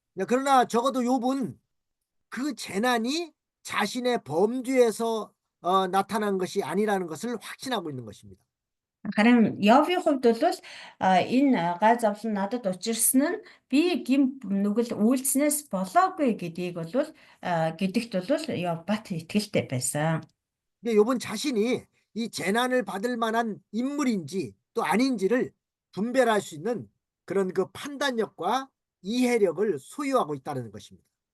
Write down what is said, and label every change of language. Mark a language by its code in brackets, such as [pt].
[ko] 그러나 적어도 욥은 그 재난이 자신의 범죄에서 나타난 것이 아니라는 것을 확신하고 있는 것입니다. [mn] Харин Йовийн хувьд бол энэ гай зовлон надад учирсан нь би гим нүгэл үйлснээс болоогүй гэдгийг бол гэдэгт бол Йов бат итгэлтэй байсан. [ko] 근데 욥은 자신이 이 재난을 받을 만한 인물인지 또 아닌지를 분별할 수 있는 그런 그 판단력과 이해력을 소유하고 있다는 것입니다.